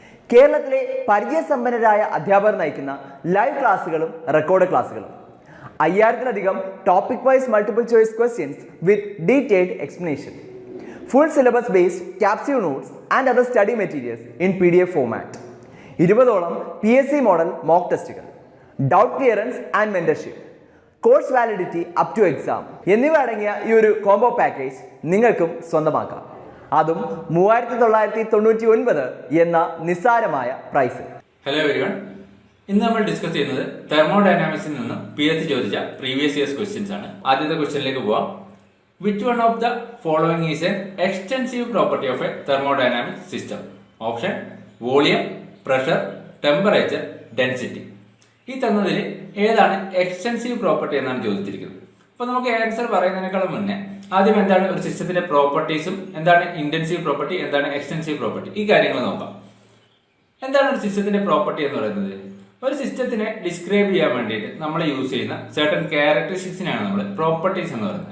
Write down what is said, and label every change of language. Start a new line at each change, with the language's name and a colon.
Malayalam: കേരളത്തിലെ പരിചയസമ്പന്നരായ അധ്യാപകർ നയിക്കുന്ന ലൈവ് ക്ലാസുകളും റെക്കോർഡ് ക്ലാസുകളും, 5000-ലധികം topic wise multiple choice questions with detailed explanation,
English: full syllabus based capsule notes and other study materials in PDF format,
Malayalam: 20ഓളം PSC model mock ടെസ്റ്റുകൾ, doubt clearance and mentorship, course validity up two exam എന്നിവ അടങ്ങിയ ഈ ഒരു combo package നിങ്ങൾക്കും സ്വന്തമാക്കാം. അതും 3999 എന്ന നിസ്സാരമായ പ്രൈസ്. ഹലോ എവരിവൺ, ഇന്ന് നമ്മൾ ഡിസ്കസ് ചെയ്യുന്നത് തെർമോഡൈനാമിക്സിൽ നിന്ന് PSC ചോദിച്ച പ്രീവിയസ് ഇയേഴ്സ് ക്വസ്റ്റ്യൻസ് ആണ്. ആദ്യത്തെ ക്വസ്റ്റ്യനിലേക്ക് പോവാം.
English: Which one of the following is an extensive property of a thermodynamic system? Option: volume, pressure, temperature, density.
Malayalam: ഈ തന്നതിൽ ഏതാണ് എക്സ്റ്റൻസീവ് പ്രോപ്പർട്ടി എന്നാണ് ചോദിച്ചിരിക്കുന്നത്. അപ്പൊ നമുക്ക് ആൻസർ പറയുന്നതിനേക്കാളും മുന്നേ ആദ്യം എന്താണ് ഒരു സിസ്റ്റത്തിന്റെ പ്രോപ്പർട്ടീസും, എന്താണ് ഇന്റൻസീവ് പ്രോപ്പർട്ടി, എന്താണ് എക്സ്റ്റൻസീവ് പ്രോപ്പർട്ടി, ഈ കാര്യങ്ങൾ നോക്കാം. എന്താണ് ഒരു സിസ്റ്റത്തിന്റെ പ്രോപ്പർട്ടി എന്ന് പറയുന്നത്? ഒരു സിസ്റ്റത്തിനെ ഡിസ്ക്രൈബ് ചെയ്യാൻ വേണ്ടിയിട്ട് നമ്മൾ യൂസ് ചെയ്യുന്ന സർട്ടൻ ക്യാരക്ടറിസ്റ്റിക്സിനാണ് നമ്മൾ പ്രോപ്പർട്ടീസ് എന്ന് പറയുന്നത്.